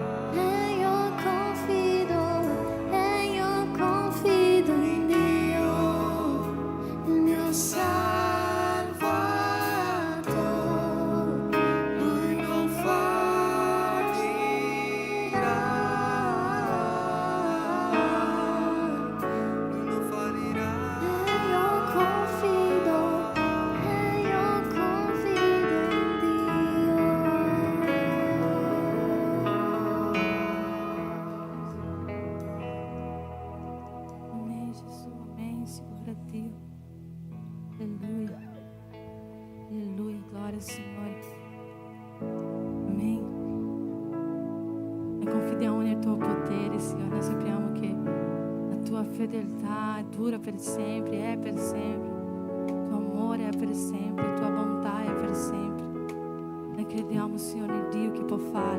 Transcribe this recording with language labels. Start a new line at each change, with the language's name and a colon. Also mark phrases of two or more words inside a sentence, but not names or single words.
Italian: E io confido in Dio, il mio Salvatore, Lui non fallirà. Lui non fallirà. E io confido
Portuguese: Amém, Jesus. Amém. Glória a Deus. Aleluia. Aleluia. Glória ao Senhor. Amém.
Italian: Noi confidiamo nel tuo potere, Signore. Noi sappiamo che la tua fedeltà dura per sempre, è per sempre. Il tuo amore è per sempre, la tua bontà è per sempre. Noi crediamo, Signore, nel Dio che può fare.